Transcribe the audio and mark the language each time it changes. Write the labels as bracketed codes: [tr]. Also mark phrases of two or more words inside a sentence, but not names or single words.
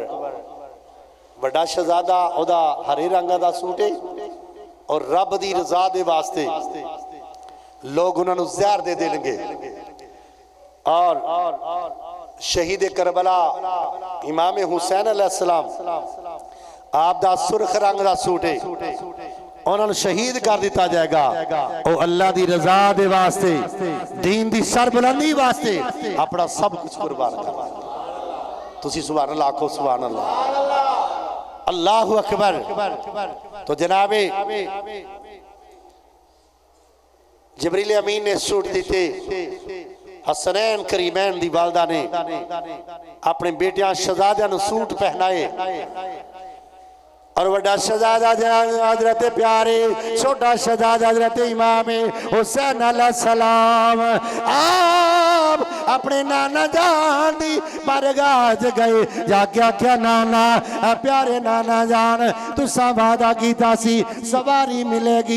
[pa] ਬੜਾ ਸ਼ਹਿਜ਼ਾਦਾ ਓਦਾ ਹਰੇ ਰੰਗ ਦਾ ਸੂਟ ਹੈ ਔਰ ਰੱਬ ਦੀ ਰਜ਼ਾ ਦੇ ਵਾਸਤੇ ਲੋਗ ਉਨ੍ਹਾਂ ਨੇ ਜ਼ਹਿਰ ਦੇ ਦੇਣਗੇ ਔਰ ਸ਼ਹੀਦ ਕਰਬਲਾ ਇਮਾਮ ਹੁਸੈਨ ਅਲੈਹਿੱਸਲਾਮ ਆਪ ਦਾ ਸੁਰਖ਼ ਰੰਗ ਦਾ ਸੂਟ ਹੈ ਉਨ੍ਹਾਂ ਨੇ ਸ਼ਹੀਦ ਕਰ ਦਿੱਤਾ ਜਾਏਗਾ ਓ ਅੱਲਾਹ ਦੀ ਰਜ਼ਾ ਦੇ ਵਾਸਤੇ ਦੀਨ ਦੀ ਸਰਬੁਲੰਦੀ ਵਾਸਤੇ ਅਪਣਾ ਸਭ ਕੁਝ ਕੁਰਬਾਨ ਕਰ। तुसी [ar] سبحان الله [pa] आखो [ar] سبحان الله. الله أكبر. [pa] ਤੋ ਜਨਾਬੇ ਜਬਰੀਲ ਅਮੀਨ ਨੇ ਸੂਟ ਦਿੱਤੇ ਹਸਨੈਨ ਕਰੀਮੈਨ ਦੀ ਵਾਲਦਾ ਨੇ ਅਪਣੇ ਬੇਟੀਆਂ ਸ਼ਹਿਜ਼ਾਦੀਆਂ ਨੂੰ ਸੂਟ ਪਹਿਨਾਏ ਔਰ ਬੜਾ ਸ਼ਹਿਜ਼ਾਦਾ ਹਜ਼ਰਤ ਪਿਆਰੇ, ਛੋਟਾ ਸ਼ਹਿਜ਼ਾਦਾ ਹਜ਼ਰਤ ਇਮਾਮ ਹੁਸੈਨ ਅਲੈਹਿੱਸਲਾਮ ਆਪ ਅਪਣੇ ਨਾਨਾ ਜਾਨ ਦੀ ਬਾਰਗਾਹ ਗਏ, ਜਾਕੇ ਆਖਿਆ ਨਾਨਾ ਪਿਆਰੇ ਨਾਨਾ ਜਾਨ ਤੁਸਾਂ ਵਾਅਦਾ ਕੀਤਾ ਸੀ ਸਵਾਰੀ ਮਿਲੇਗੀ।